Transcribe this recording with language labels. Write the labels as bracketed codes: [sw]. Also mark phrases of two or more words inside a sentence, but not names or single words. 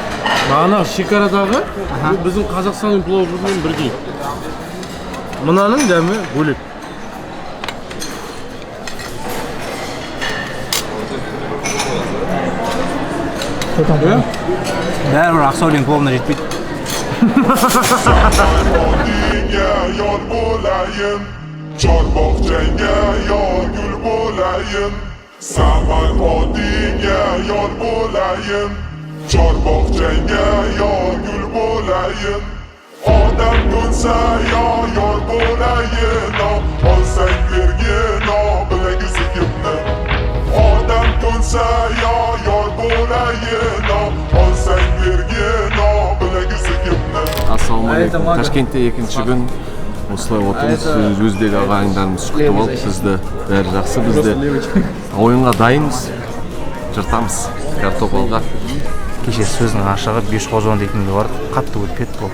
[kk] Бағана шекарадағы біздің Қазақстанның пловымен бірдей. Мынаның дәмі бөлек. Бәрібір Ақсаудың пловына жетпейді. [uz] Yol bo'layin, chorbog'changga yor gul bo'layin. Samarqandingga yor bo'layin, chorbog'changga yor gul bo'layin. Odam ko'nsa yor bo'layin, olsang bergin bilagi kimni. Odam ko'nsa yor bo'layin, olsang bergin bilagi kimni. [kk] Ассалаумағалейкум. Ташкентте екінші күн осылай отырмыз. Өзбек ағайындарымыз күтіп алып бізді. Бәрі жақсы бізді. Ойынға дайынбыз. Жыртамыз картоп-алға. Кеше сөздің ашығы Бешқозон дейтінге барды. Қатты өтпеді бұл.